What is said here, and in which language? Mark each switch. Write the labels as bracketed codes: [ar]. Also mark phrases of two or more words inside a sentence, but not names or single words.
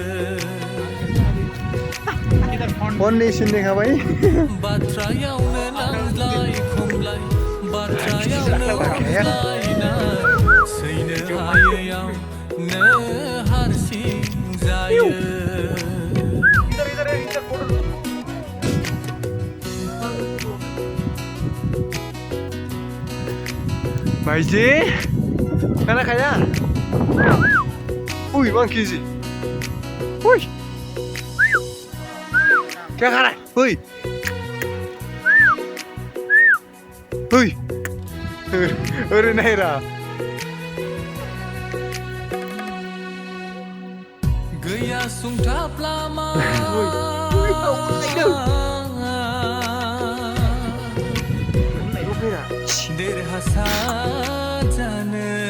[hi] कौन सुनने का भाई [brx] बाथ्रायावनो नांज्लाय खमज्लाय बाथ्रायावनो अनज्लायनाय सैनो हायैयावनो हारसिं जायो [hi] भाई जी खाना खाया monkey जी क्या खा रहा है अरे नहीं रहा [brx] गैया सुंथाब लामा देरहासार जानो